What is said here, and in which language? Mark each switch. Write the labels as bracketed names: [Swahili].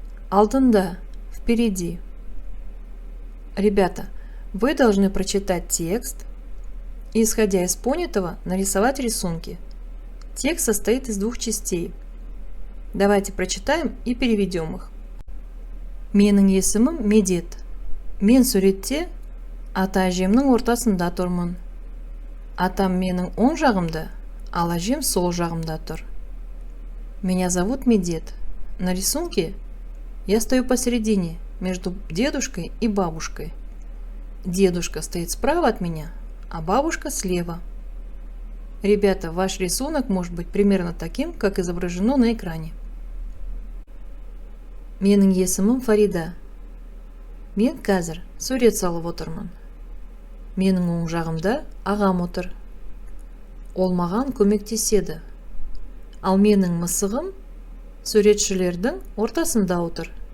[Kazakh] Алдында, [Russian] впереди. Ребята, вы должны прочитать текст и, исходя из понятого, нарисовать рисунки. Текст состоит из 2 частей. Давайте прочитаем и переведем их. [Kazakh] Менің есімім Медет. Мен суретте ата-әжемнің ортасында тұрмын. Атам менің оң жағымда, ал әжем сол жағымда тұр. [Russian] Меня зовут Медет. На рисунке я стою посередине, между дедушкой и бабушкой. Дедушка стоит справа от меня, а бабушка слева. Ребята, ваш рисунок может быть примерно таким, как изображено на экране. [Kazakh] Менің есімім Фарида. Мен қазір сурет салып отырмын. Менің оң жағымда ағам отыр. Ол маған көмектеседі. Ал менің мысығым суретшілердің ортасында отыр.